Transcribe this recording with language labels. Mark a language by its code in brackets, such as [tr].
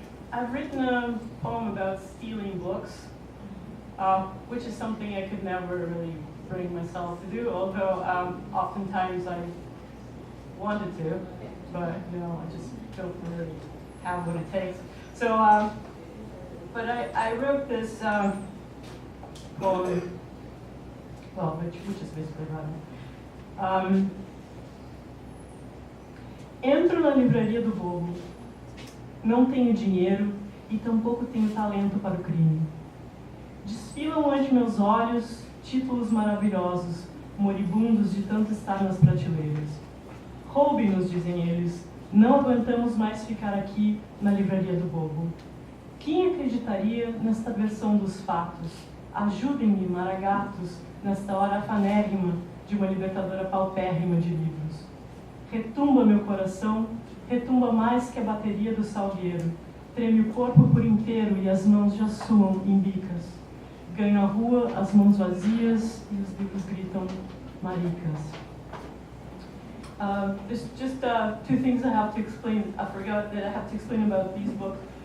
[en] I've written a poem about stealing books, which is something I could never really bring myself to do, although oftentimes I wanted to, but I just don't really have what it takes. So, but I wrote this poem, well, which is basically about it. [pt] Entro na livraria do bobo. Não tenho dinheiro e tampouco tenho talento para o crime. Desfilam ante meus olhos títulos maravilhosos, moribundos de tanto estar nas prateleiras. Roube-nos, dizem eles, não aguentamos mais ficar aqui na livraria do bobo. Quem acreditaria nesta versão dos fatos? Ajudem-me, maragatos, nesta hora afanérrima de uma libertadora paupérrima de livros. Retumba meu coração, retumba mais que a bateria do salgueiro. Treme o corpo por inteiro e as mãos já suam em bicas. Ganho a rua, as mãos vazias e os livros gritam maricas. [en] There's just two things I have to explain. I forgot that I have to explain about these books.